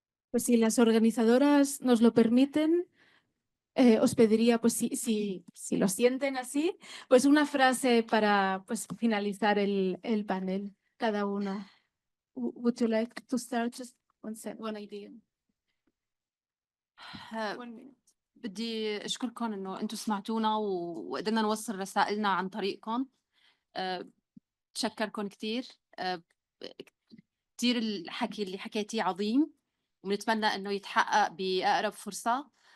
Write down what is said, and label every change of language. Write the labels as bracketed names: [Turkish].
[Spanish] Pues si las organizadoras nos lo permiten, os pediría, pues si lo sienten así, pues una frase para pues, finalizar el panel, cada uno. [English] Would you like to start just one idea? One minute. [Arabic] بدي أشكركم إنه أنتم سمعتونا وقدرنا نوصل رسائلنا عن طريقكم. بتشكركم كتير. كتير الحكي اللي حكيتيه عظيم ونتمنى إنه يتحقق بأقرب فرصة.